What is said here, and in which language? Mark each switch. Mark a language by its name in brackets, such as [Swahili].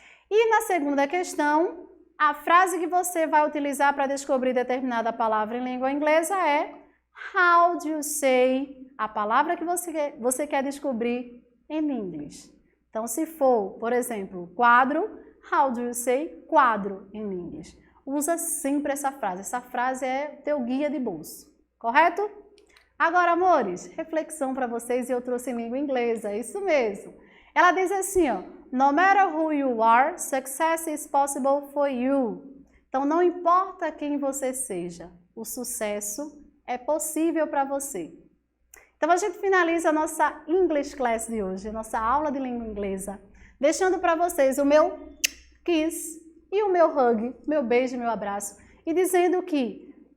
[Portuguese] E na segunda questão, a frase que você vai utilizar para descobrir determinada palavra em língua inglesa é [English] how do you say [Portuguese] a palavra que você quer descobrir em inglês. Então, se for, por exemplo, quadro, [English] how do you say [Portuguese] quadro em inglês? Usa sempre essa frase. Essa frase é teu guia de bolso, correto? Agora, amores, reflexão para vocês e eu trouxe em língua inglesa, é isso mesmo. Ela diz assim, ó, [English] no matter who you are, success is possible for you. [Portuguese] Então, não importa quem você seja, o sucesso é possível para você. Então, a gente finaliza a nossa English Class de hoje, a nossa aula de língua inglesa, deixando para vocês o meu kiss e o meu hug, meu beijo e meu abraço, e dizendo que